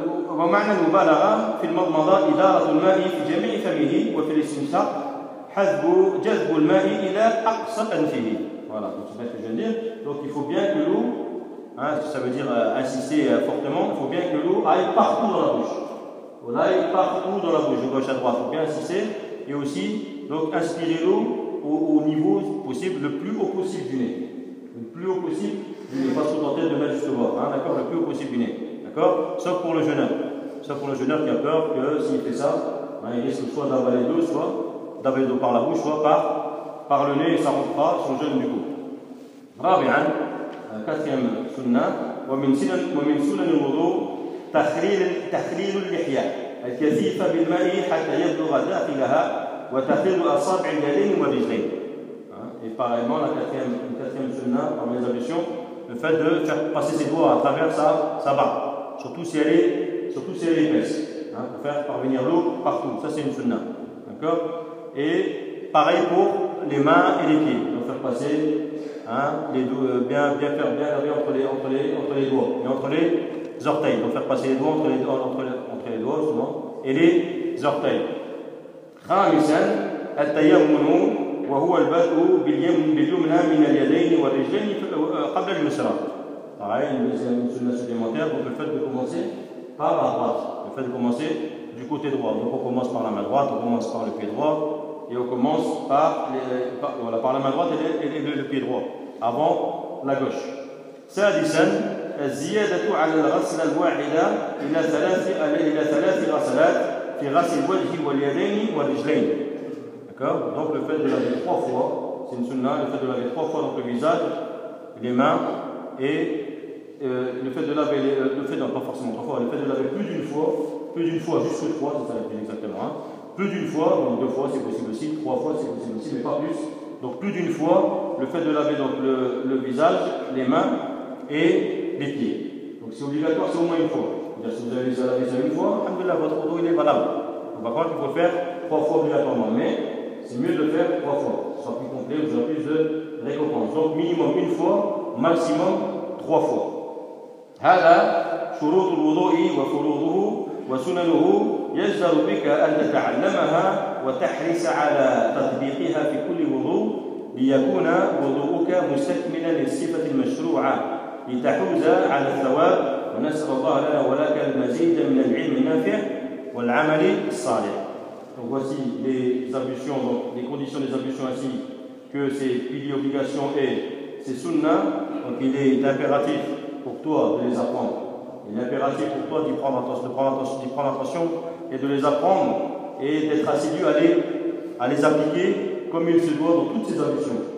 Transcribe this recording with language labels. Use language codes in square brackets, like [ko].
[ar] ومعنى المبالغة في المضمضة إدارة الماء في جميع فمه وفي الاستنشاق جذب الماء إلى أقصى أنفه. [fr] Voilà, donc c'est bien ce que je viens de dire. Donc il faut bien que l'eau, ça veut dire insister fortement, il faut bien que l'eau aille partout dans la bouche. On aille partout dans la bouche, de gauche à droite, il faut bien insister et aussi donc inspirer l'eau au niveau possible, le plus haut possible du nez. Le plus haut possible, je n'ai pas trop tenté de mettre juste au bord, d'accord, le plus haut possible du nez, d'accord, sauf pour le jeûneur qui a peur que s'il fait ça, il risque soit d'avaler l'eau, soit d'avaler l'eau par la bouche, soit par le nez, et ça rompra son jeûne du coup. [ar] Rabi'an, [fr] quatrième sunna, [ar] ومن سنن الوضوء تخليل اللحية الكثيفة بالماء حتى يبلغ داخلها وتخليل أصابع اليدين والرجلين. [fr] Et pareillement, la quatrième sunna parmi les ablutions, le fait de faire passer ses doigts à travers sa barbe, surtout si elle est épaisse, pour faire parvenir l'eau partout. Ça, c'est une sunna. D'accord? Et pareil pour les mains et les pieds. Donc faire passer les doigts, bien faire bien laver entre les doigts et entre les orteils. Donc faire passer les doigts entre les doigts justement, et les orteils. [ar] Khamisan, al-tayammun. وهو البدء باليمنى من اليدين والرجلين قبل اليسرى. [fr] Pareil, une sunna supplémentaire, donc le fait de commencer par la droite. Le fait de commencer du côté droit. Donc on commence par la main droite, on commence par le pied droit, et on commence par la main droite et le pied droit, avant la gauche. [ar] سادسا الزيادة على الغسل الواحدة إلى ثلاث غسلات في غسل الوجه واليدين والرجلين. [fr] Donc le fait de laver trois fois, c'est une sunna, le fait de laver trois fois donc le visage, les mains et le fait de laver plus d'une fois jusqu'à trois, c'est ça le plus exactement. Plus d'une fois, donc deux fois c'est possible aussi, trois fois c'est possible aussi, mais pas plus. Donc plus d'une fois, le fait de laver donc le visage, les mains et les pieds. Donc c'est obligatoire, c'est au moins une fois. C'est-à-dire, si vous avez lavé ça une fois, alhamdulillah, votre eau il est valable. Par contre, il faut faire trois fois obligatoirement. Mais c'est mieux de faire trois fois. Soit plus complet, vous aurez plus de récompenses. Donc, minimum une fois, maximum trois fois. [ar] Hala, شروط الوضوء وفروضه وسننه يجدر بك أن تتعلمها وتحرص على تطبيقها في كل وضوء ليكون وضوءك مستكملا للصفة المشروعة لتحوز على الثواب ونسأل الله لنا ولك المزيد من العلم النافع والعمل الصالح. [fr] Donc voici les ablutions, donc les conditions des ablutions, ainsi que ces piliers obligations et ces sunnas. Donc il est impératif pour toi de les apprendre. Il est impératif pour toi d'y prendre attention, et de les apprendre et d'être assidu à les appliquer comme il se doit dans toutes ces ablutions.